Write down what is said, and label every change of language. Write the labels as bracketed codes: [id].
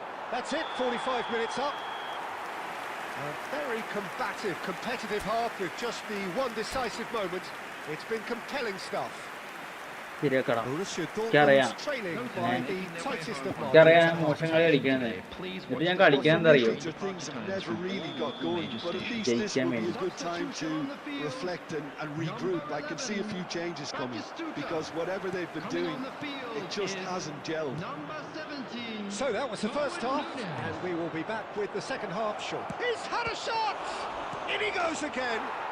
[en] That's it, 45 minutes up. A very combative, competitive half with just the one decisive moment. It's been compelling stuff. Borussia Dortmund trailing by the tightest of margins. [ml] മോശം കളി കളിക്കുന്നത് എന്നിട്ട് ഞാൻ കളിക്കാൻ എന്താ അറിയോ, [en] Things have never really got going, but at least this will be a good time to reflect and regroup. I can see a few changes coming, because whatever they've been doing, it just hasn't gelled. So that was the first half, and we will be back with the second half shortly. He's had a shot! In he goes again!